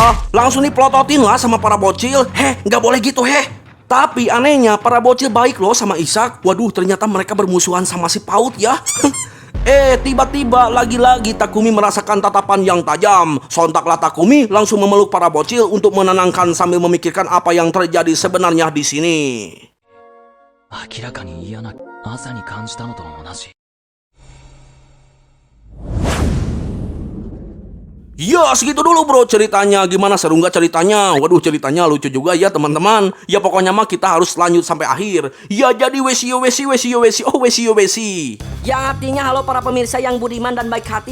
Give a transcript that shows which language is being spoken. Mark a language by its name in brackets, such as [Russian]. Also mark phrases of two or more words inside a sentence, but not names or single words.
[Indonesian] Langsung dipelototin lah sama para bocil. Nggak boleh gitu Tapi anehnya para bocil baik loh sama Isak. Waduh, ternyata mereka bermusuhan sama si Paut ya. Tiba-tiba lagi-lagi Takumi merasakan tatapan yang tajam. Sontaklah Takumi langsung memeluk para bocil untuk menenangkan sambil memikirkan apa yang terjadi sebenarnya di sini. [Japanese] 明らかに嫌な朝に感じたのと同じ。 [Indonesian] Ya, segitu dulu bro ceritanya. Gimana, seru nggak ceritanya? Waduh, ceritanya lucu juga ya teman-teman. Ya pokoknya mah kita harus lanjut sampai akhir. Ya jadi wesi. Yang artinya halo para pemirsa yang budiman dan baik hati.